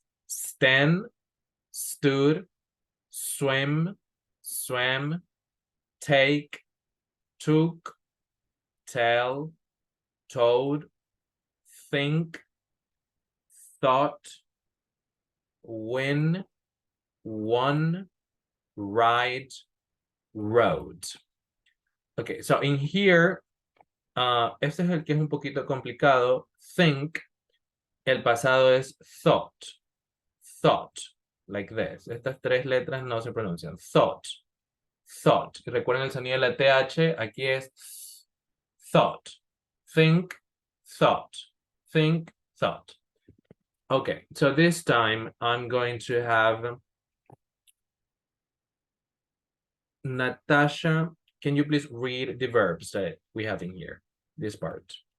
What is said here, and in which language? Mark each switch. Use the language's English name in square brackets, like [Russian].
[English] Stand, stood, swim, swam, take, took, tell, told, think, thought, win, won, ride, rode. Okay, so in here, [Spanish] este es el que es un poquito complicado. [English] Think, [Spanish] el pasado es [English] thought. Thought, like this. [Spanish] Estas tres letras no se pronuncian. Thought. Thought. Recuerden el sonido de la TH, aquí es thought. [English] Think, thought. Think, thought. Okay, so this time I'm going to have Natasha. Can you please read the verbs that we have in here? this part.